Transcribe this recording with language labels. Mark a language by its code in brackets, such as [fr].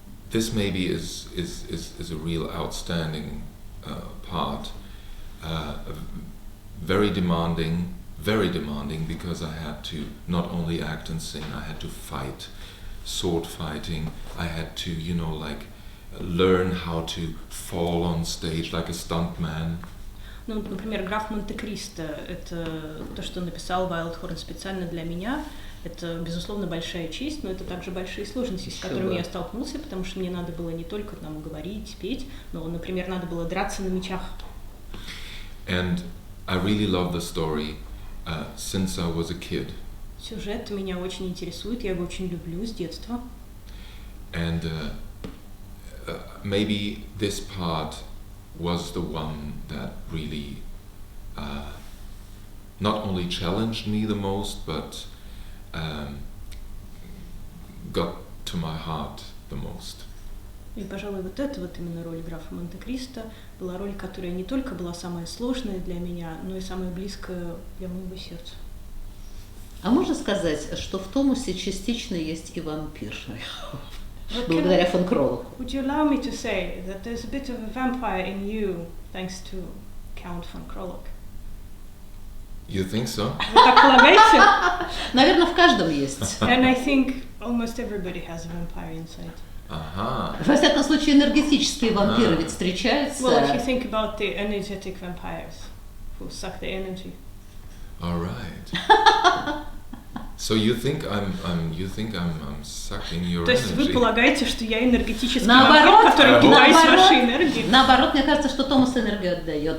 [en] This maybe is a real outstanding part. Very demanding, very demanding because I had to not only act and sing, I had to fight, sword fighting. I had to, learn how to fall on stage like a stuntman. [ru] Ну, например, «Граф Монте-Кристо» — это то, что написал Вайлдхорн специально для меня. Это, безусловно, большая честь, но это также большие сложности, с которыми я столкнулся, потому что мне надо было не только там говорить, петь, но, например, надо было драться на мечах. [en] And I really love the story since I was a kid. [ru] Сюжет меня очень интересует, я его очень люблю с детства. [en] And maybe this part was the one that really not only challenged me the most, but got to my heart the most. [ru] И, пожалуй, вот эта вот именно роль графа Монте-Кристо была роль, которая не только была самая сложная для меня, но и самая близкая для моего сердца. А можно сказать, что в Томасе частично есть и вампир? Благодаря фон Кроллоку. [en] Would you allow me to say that there's a bit of a vampire in you, thanks to Count von Krolok? You think so? [ru] Вы так полагаете? Наверное, в каждом есть. [en] And I think almost everybody has a vampire inside. Aha. [ru] Во всяком случае, энергетические вампиры ведь встречаются. [en] Well, if you think about the energetic vampires who suck the energy. All right. So you think I'm sucking your [ru] То есть вы [en] energy? [ru] полагаете, что я энергетический вампир, который питаюсь вашей энергией? Наоборот, мне кажется, что Томас энергию отдает.